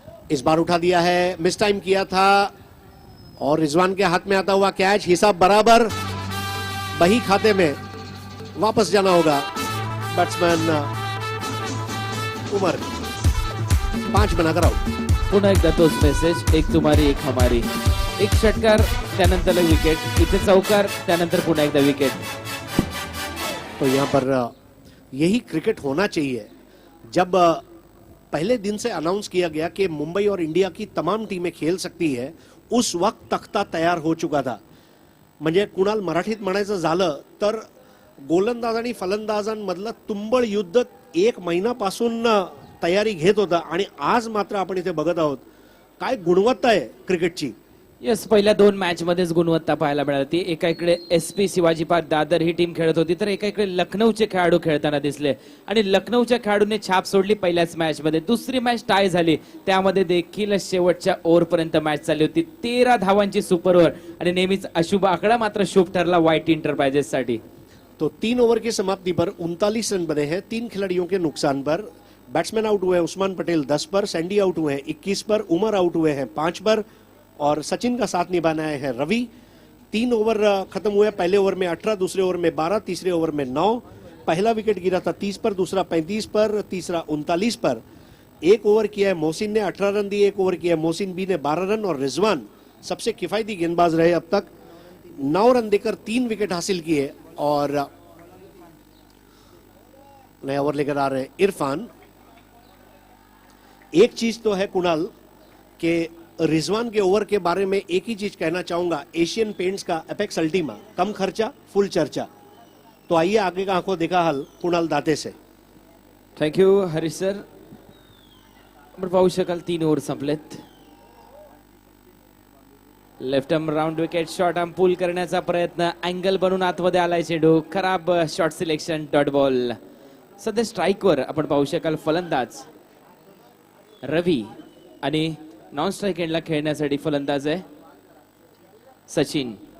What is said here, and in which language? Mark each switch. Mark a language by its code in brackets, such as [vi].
[hi] इस बार उठा दिया है, मिस टाइम किया था और रिजवान के हाथ में आता हुआ कैच. हिसाब बराबर. बही खाते में वापस जाना होगा बैट्समैन उमर. 5 बनाकर आउट. [mr] पुन्हा एकदा तोच मेसेज, [hi] एक तुम्हारी एक हमारी. [mr] एक षटकार त्यानंतर विकेट, इथे चौकार त्यानंतर पुन्हा एकदा विकेट. [hi] तो यहाँ पर यही क्रिकेट होना चाहिए. जब पहले दिन से अनाउंस किया गया कि मुंबई और इंडिया की तमाम टीमें खेल सकती है, उस वक्त तख्ता तयार हो चुका था. [mr] म्हणजे कुणाल मराठीत म्हणायचं झालं तर गोलंदाज आणि फलंदाजांमधलं तुंबळ युद्ध 1 महिन्यापासून तयारी घेत होता. आणि आज मात्र आपण इथे बघत आहोत काय गुणवत्ता आहे क्रिकेटची. येस, पहिल्या 2 मॅच मध्येच गुणवत्ता पाहायला मिळाली. एका इकडे SP शिवाजी पार्क दादर ही टीम खेळत होती, तर एका इकडे लखनौचे खेळाडू खेळताना दिसले. आणि लखनौच्या खेळाडूने छाप सोडली पहिल्याच मॅच मध्ये. दुसरी मॅच टाय झाली, त्यामध्ये देखील शेवटच्या ओव्हर पर्यंत मॅच चालली होती. 13 धावांची सुपर ओव्हर. आणि नेहमीच अशुभ आकडा मात्र शुभ ठरला व्हाईट इंटरप्राइजेस साठी. [hi] तो 3 ओवर की समाप्ति पर 39 रन बने हैं 3 खिलाड़ियों के नुकसान पर. बैट्समैन आउट हुए हैं उस्मान पटेल 10 पर, सैंडी आउट हुए हैं 21 पर, उमर आउट हुए हैं 5 पर और सचिन का साथ निभाने आए हैं रवि. 3 ओवर खत्म हुए. पहले ओवर में 18, दूसरे ओवर में 12, तीसरे ओवर में 9. पहला विकेट गिरा था 30 पर, दूसरा 35 पर, तीसरा 39 पर. एक ओवर किया है मोहसिन ने, 18 रन दिए. एक ओवर किया है मोहसिन बी ने, 12 रन. और रिजवान सबसे किफायती गेंदबाज रहे अब तक, 9 रन देकर 3 विकेट हासिल किए. और नया ओवर लेकर आ रहे हैं इरफान. एक चीज तो है कुणाल कि रिजवान के ओवर के बारे में एक ही चीज कहना चाहूंगा, एशियन पेंट्स का एपेक्स अल्टीमा, कम खर्चा फुल चर्चा. तो आइए आगे का आंखों देखा हाल कुणाल दाते से. [mr] Thank you Harish sir. आपण पाहू शकाल 3 over संपलेत. Left arm round wicket shot arm pull करण्याचा प्रयत्न, अँगल बनून आतमध्ये आलाय चेंडू. खराब शॉट सिलेक्शन, डॉट बॉल. सध्या स्ट्राईकवर आपण पाहू शकाल फलंदाज रवी आणि नॉन स्ट्राईक एंडला खेळण्यासाठी फलंदाज आहे सचिन.